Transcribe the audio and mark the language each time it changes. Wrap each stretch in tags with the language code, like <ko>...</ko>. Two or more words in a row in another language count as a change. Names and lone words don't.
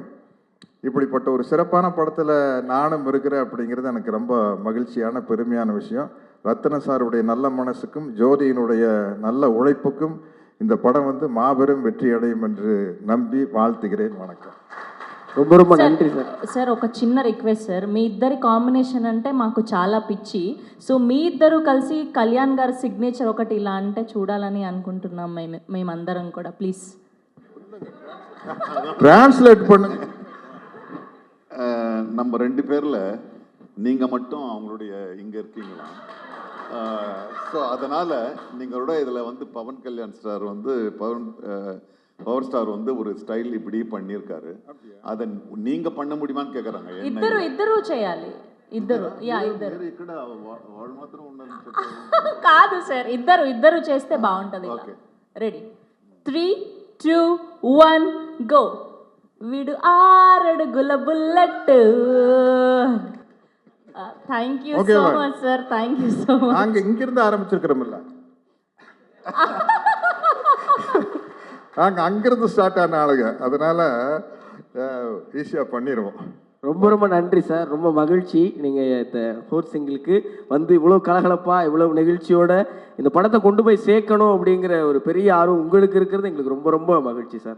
<ta>இப்படிப்பட்ட ஒரு சிறப்பான படத்தில் நானும் இருக்கிறேன் அப்படிங்கிறது எனக்கு ரொம்ப மகிழ்ச்சியான பெருமையான விஷயம். ரத்தின சாருடைய நல்ல மனசுக்கும் ஜோதியினுடைய நல்ல உழைப்புக்கும் இந்த படம் வந்து மாபெரும் வெற்றி அடையும் என்று நம்பி வாழ்த்துகிறேன். வணக்கம். ரொம்ப ரொம்ப நன்றி సార్.</ta> <te>సార్ ఒక చిన్న రిక్వెస్ట్ సార్, మీ ఇద్దరి కాంబినేషన్ అంటే మాకు చాలా పిచ్చి. సో మీ ఇద్దరు కలిసి కళ్యాణ్ గారి సిగ్నేచర్ ఒకటి ఇలా అంటే చూడాలని అనుకుంటున్నాం మేమందరం కూడా. ప్లీజ్</te> <ta>டிரான்ஸ்லேட் பண்ணுங்க. நம்ம 2 பேரில் நீங்கள் மட்டும் அவங்களுடைய இங்கே இருக்கீங்களா? ஸோ அதனால் நீங்களோட இதில் வந்து பவன் கல்யாண் ஸ்டார் வந்து பவர் ஸ்டார் வந்து ஒரு ஸ்டைல் இப்படி பண்ணியிருக்காரு. அதை நீங்கள் பண்ண முடியுமான்னு கேட்குறாங்க.</ta> <te>ఇద్దరు చేయాలి. ఇద్దరు ఇక్కడ వాళ్ళు మాత్రం ఉండాలి కాదు సార్, ఇద్దరు చేస్తే బాగుంటుంది.</te> <en>Ready 3, 2, 1 go.</en> <te>వీడు 6 అడుగుల బుల్లెట్.</te> <en>Thank you so much sir, thank you so much.</en> <ta>நாங்கள் இங்கிருந்து ஆரம்பிச்சிருக்கிறோம்ல, நாங்கள் அங்கிருந்து ஸ்டார்ட் ஆன ஆளுங்க. அதனால ஈஸியாக பண்ணிடுவோம். ரொம்ப ரொம்ப நன்றி சார். ரொம்ப மகிழ்ச்சி நீங்கள் இந்த 4th சிங்கிளுக்கு வந்து இவ்வளோ கலகலப்பாக இவ்வளோ நெகிழ்ச்சியோட இந்த படத்தை கொண்டு போய் சேர்க்கணும் அப்படிங்கிற ஒரு பெரிய ஆர்வம் உங்களுக்கு இருக்கிறது எங்களுக்கு ரொம்ப ரொம்ப மகிழ்ச்சி சார்.</ta>